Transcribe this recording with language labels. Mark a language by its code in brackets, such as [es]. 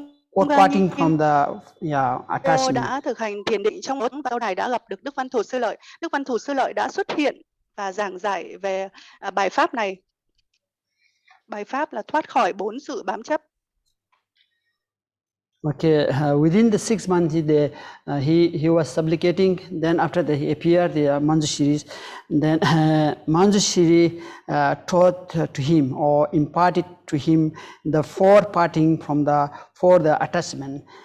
[en] Quoting from the attachment. [vi] đã thực hành thiền định trong sau này đã gặp được Đức Văn Thù Sư Lợi. Đức Văn Thù Sư Lợi đã xuất hiện và giảng giải về bài pháp này. Bài pháp là thoát khỏi 4 sự bám chấp. [en] Okay, within the 6 months he was supplicating. Then after that he appeared the Manjushris. Then Manjushri taught to him or imparted to him the four parting from the attachment.